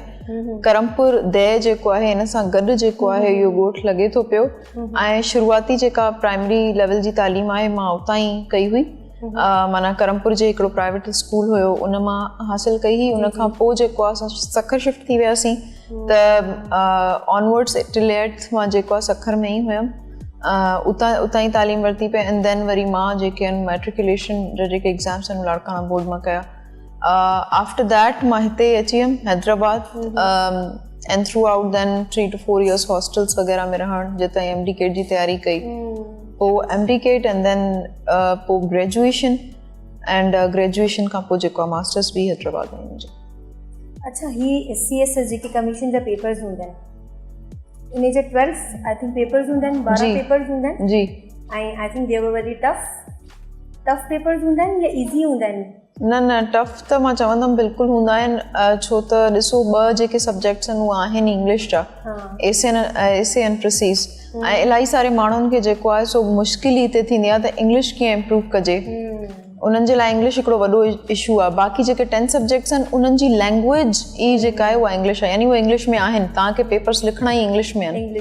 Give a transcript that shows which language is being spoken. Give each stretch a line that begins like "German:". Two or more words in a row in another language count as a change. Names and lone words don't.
Sindhi: करमपुर दह जेको आहे इन सां गॾु जेको आहे इहो ॻोठ लॻे थो पियो। ऐं शुरूआती जेका प्राइमरी लेवल जी तालीम आहे मां उतां ई कई हुई, माना करमपुर जे हिकिड़ो प्राइवेट स्कूल हुयो उन मां हासिलु कई हुई। उन खां पोइ जेको आहे असां सखर शिफ्ट थी वियासीं, त
English: onwards till 8th
Sindhi: मां जेको आहे सखर में ई हुयमि, उतां ई तालीम वरिती पे।
English: and then
Sindhi: वरी मां जेके आहिनि मैट्रिकुलेशन जा जेके एग्ज़ाम्स आहिनि लाड़काना बोर्ड मां कया।
English: after that
Sindhi: मां हिते अची वियमि हैदराबाद,
English: and throughout then 3 to 4 years
Sindhi: हॉस्टल्स वग़ैरह में रहण, जितां MD-CAT जी तयारी कई, पोइ MD-CAT
English: and then
Sindhi: पोइ ग्रेजुएशन,
English: and graduation
Sindhi: खां पोइ जेको आहे मास्टर्स बि हैदराबाद में मुंहिंजी। अच्छा, ही CSS जेके कमीशन जा पेपर्स हूंदा आहिनि, इन जे 12
English: I think papers
Sindhi: हूंदा आहिनि, 12 पेपर्स हूंदा आहिनि जी। ऐं
English: I think they were very tough papers
Sindhi: हूंदा आहिनि या ईज़ी हूंदा आहिनि? न टफ त मां चवंदमि बिल्कुलु हूंदा आहिनि, छो त ॾिसो ॿ जेके सब्जेक्ट्स आहिनि उहे आहिनि इंग्लिश जा,
English: essay and precis,
Sindhi: ऐं इलाही सारे माण्हुनि खे जेको आहे सो मुश्किल ई हिते थींदी आहे त इंग्लिश कीअं इम्प्रूव कजे। उन्हनि जे लाइ इंग्लिश हिकिड़ो वॾो इशू आहे। बाक़ी जेके 10 सब्जेक्ट्स आहिनि उन्हनि जी लैंग्वेज ई जेका आहे उहा इंग्लिश आहे, यानी उहे इंग्लिश में आहिनि, तव्हांखे पेपर्स लिखणा ई इंग्लिश में आहिनि।